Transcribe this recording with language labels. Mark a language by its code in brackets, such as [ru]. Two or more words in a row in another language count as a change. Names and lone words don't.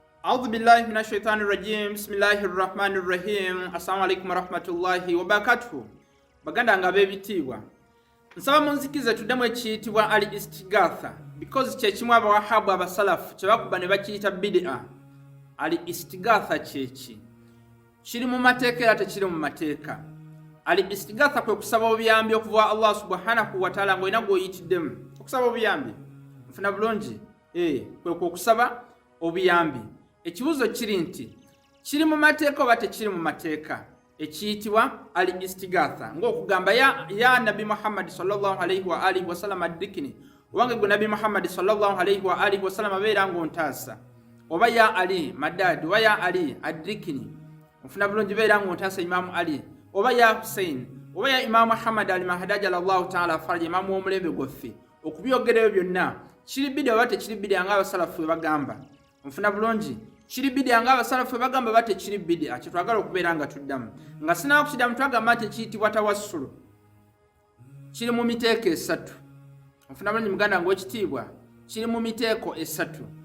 [ar] أعوذ بالله من الشيطان الرجيم بسم الله الرحمن الرحيم السلام عليكم ورحمة الله وبركاته [lg] baganda nga bebitibwa nsaba munzikize tuddemu ekiyitibwa ali istigatha because kyekimu abawahabu abasalafu kyebakuba ne bakiyita bid'a. Ali istigatha kyeki kiri mu mateeka era tekiri mu mateeka. Ali istigatha kwe kusaba obuyambi okuva Allah subhanahu wa ta'ala ng'olina gw'oyitiddemu okusaba obuyambi nfuna bulungi kwe kusaba obuyambi. Ekibuzo kiri nti kiri mu mateeka oba tekiri mu mateeka ekiyitibwa ali istigatha ng'okugamba ya Nabi Muhammad [ar] صلى الله عليه وآله وسلم [lg] adikini owange gwe Nabi Muhammad [ar] صلى الله عليه وآله وسلم [lg] abeera ng'ontaasa oba [ar] يا علي مدد [lg] oba ya Ali adikini ofuna bulungi beera ng'ontaasa Imamu Ali oba ya Hussein oba ya Imamu Muhammad al-Mahdi [ar] الله تعالى فرجه [lg] imamu w'omulembe gwaffe okubyogereyo byonna kiri bid'a oba tekiri bid'a ng'abasalafu bagamba ofuna bulungi kiri bid'a ng'abasalafu bagamba bate kiri bid'a kyetwagala okubeera nga tuddamu nga sinaba kukiddamu twagamba nti kiyitibwa tawassulu kiri mu miteeko esatu ofuna bulungi muganda ng'ekitiibwa kiri mu miteeko esatu.